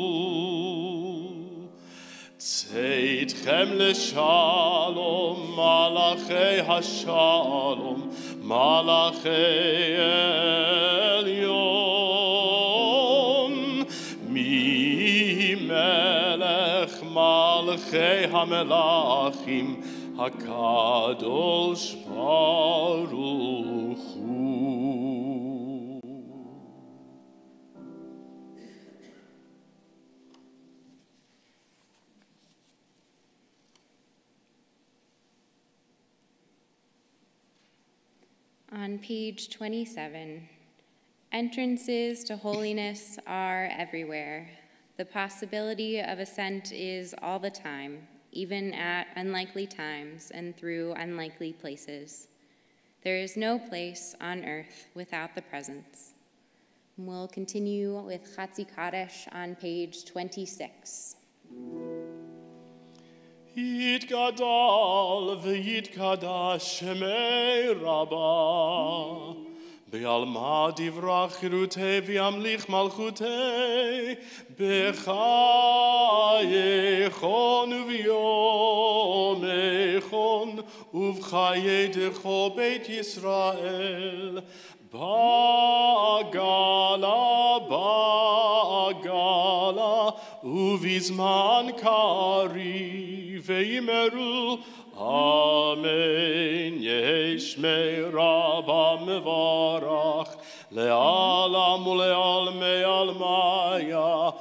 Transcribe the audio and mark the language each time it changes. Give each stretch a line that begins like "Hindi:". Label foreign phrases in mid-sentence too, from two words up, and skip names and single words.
Hebrew: צאתכם לשלום מלאכי השלום מלאכי עליון. ממלך מלכי המלכים הקדוש ברוך הוא.
English: On page 27, entrances to holiness are everywhere. The possibility of ascent is all the time, even at unlikely times and through unlikely places. There is no place on earth without the presence. We'll continue with Chatzi Kadesh on page 26.
Aramaic: יתגדל ויתקדש שמה רבא. בעלמא דיברא כרעותה וימליך מלכותה. בחייכון וביומיכון ובחיי דכל בית ישראל. בעגלא ובזמן קריב ואמרו אמן יהא שמה רבא מברך לעלם ולעלמי עלמיא,